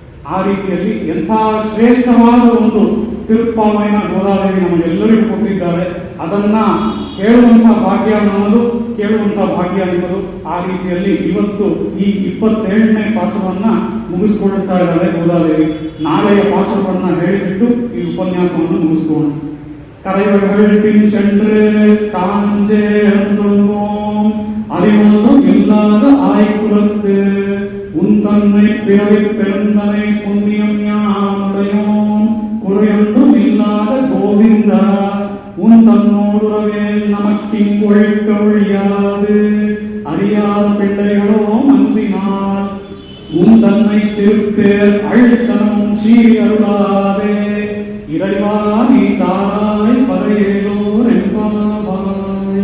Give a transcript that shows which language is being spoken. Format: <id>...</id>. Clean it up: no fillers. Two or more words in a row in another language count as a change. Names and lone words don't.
<kn>ಆ ರೀತಿಯಲ್ಲಿ ಎಂಥ ಶ್ರೇಷ್ಠವಾದ ಒಂದು ತಿರುಪ್ಪಾವೈನ ಗೋದಾದೇವಿ ನಮಗೆಲ್ಲರಿಗೂ ಕೊಟ್ಟಿದ್ದಾರೆ. ಅದನ್ನ ಹೇಳುವಂತಹ ಭಾಗ್ಯ ಅನ್ನೋದು, ಕೇಳುವಂತಹ ಭಾಗ್ಯ ಅನ್ನೋದು. ಆ ರೀತಿಯಲ್ಲಿ ಇವತ್ತು ಈ 27ನೇ ಪಾಶವನ್ನ ಮುಗಿಸ್ಕೊಳ್ತಾ ಇದ್ದಾರೆ ಗೋದಾದೇವಿ. ನಾಳೆಯ ಪಾಶವನ್ನ ಹೇಳಿಬಿಟ್ಟು ಈ ಉಪನ್ಯಾಸವನ್ನು ಮುಗಿಸ್ಕೊಳ್ಳೋಣ.</kn> <ta>கரைவர்கள் சென்று காஞ்சே அந்தோம் அறிவொன்று இல்லாத ஆய்குலத்து உன் தன்னை பிறவி பெருந்தனை புண்ணியம் ஞானுடையோம் குறையொன்றும் இல்லாத கோவிந்தா உன் தன்னோடுறவே நமக்கிங்கொழிக்க ஒழியாது அறியாத பிள்ளைகளோ அன்பினால் உன் தன்னை சிறுப்பேர் அழுத்தனமும் சீரி அருளாதே இறைவா நீ தாராய் பறையேலோர் என்பாவாய்.</ta>